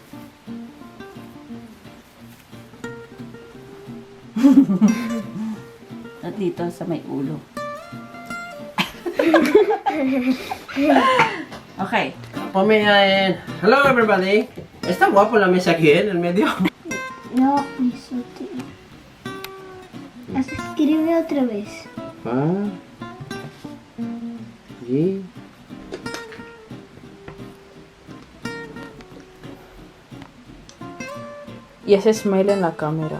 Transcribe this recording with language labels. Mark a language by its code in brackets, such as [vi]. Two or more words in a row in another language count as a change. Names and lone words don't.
[tl] At dito sa may ulo. Okay. Pamayain. [en] Hello everybody. [es] Está guapo la mesa aquí en el medio. No, eso te... Escribe otra vez. Ah. Sí. Y ese smile en la cámara.